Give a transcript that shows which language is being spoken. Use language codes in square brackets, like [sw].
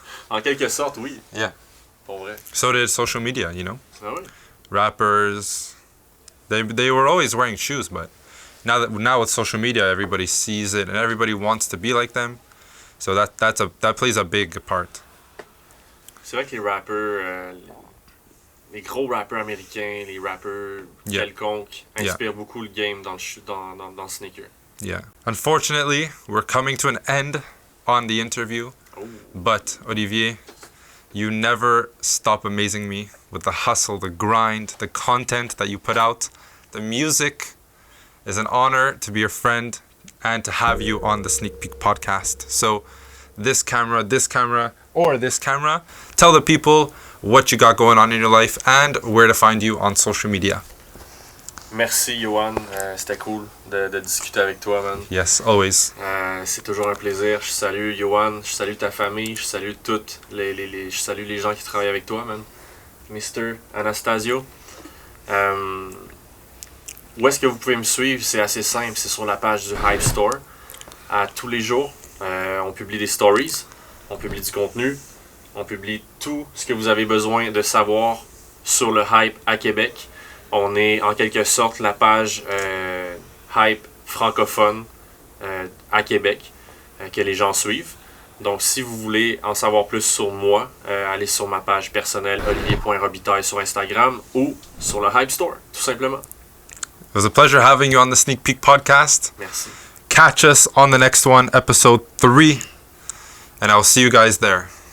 [fr] En quelque sorte, oui. [en] Yeah. [fr] Pour vrai. [en] So did social media, you know? [fr] Ah oui. [en] Rappers, they were always wearing shoes, but now with social media, everybody sees it and everybody wants to be like them. So that plays a big part. [fr] C'est vrai que les rappeurs, les gros rappeurs américains, les rappeurs [en] Yeah. [fr] quelconques, inspirent beaucoup le game dans le sneaker. [en] Yeah. Unfortunately, we're coming to an end on the interview, Oh. but Olivier, you never stop amazing me with the hustle, the grind, the content that you put out. The music is an honor to be your friend and to have you on the Sneak Peek podcast. So this camera, or this camera, tell the people what you got going on in your life and where to find you on social media. [fr] Merci, Johan. C'était cool de discuter avec toi, man. [en] Yes, always. [fr] C'est toujours un plaisir. Je salue Johan, je salue ta famille, je salue je salue les gens qui travaillent avec toi, man. Mr. Anastasio. Où est-ce que vous pouvez me suivre? C'est assez simple, c'est sur la page du Hype Store. À tous les jours, on publie des stories, on publie du contenu, on publie tout ce que vous avez besoin de savoir sur le hype à Québec. On est en quelque sorte la page hype francophone à Québec que les gens suivent. Donc si vous voulez en savoir plus sur moi, allez sur ma page personnelle olivier.robitaille sur Instagram ou sur le Hype Store, tout simplement. [en] It was a pleasure having you on the Sneak Peek podcast. [fr] Merci. [en] Catch us on the next one, episode 3, and I'll see you guys there.